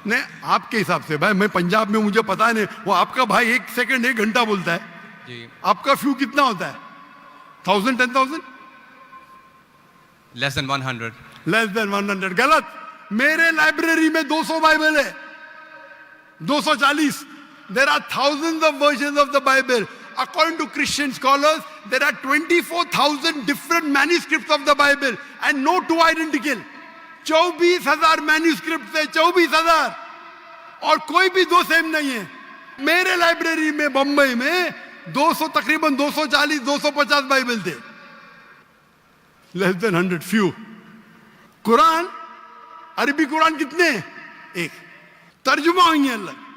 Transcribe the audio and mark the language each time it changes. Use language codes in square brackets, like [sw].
[hi] नहीं, आपके हिसाब से भाई, मैं पंजाब में, मुझे पता नहीं। वो आपका भाई 1 सेकंड 1 घंटा बोलता है जी। आपका फ्यू कितना होता है? 1000, 10,000? [en] Less than 100। Less than 100। गलत। [hi] मेरे लाइब्रेरी में 200 बाइबल है, 240। [en] There are thousands of versions of the Bible. According to Christian scholars, there are 24,000 different manuscripts of the Bible and no two identical. [hi] 24,000 manuscript है, 24,000, और कोई भी दो सेम नहीं है। मेरे लाइब्रेरी में बंबई में 200, तकरीबन 240, 250 बाइबल थे। [en] Less than 100, few. [hi] कुरान, अरबी कुरान कितने? एक। तर्जुमा हुई है अलग।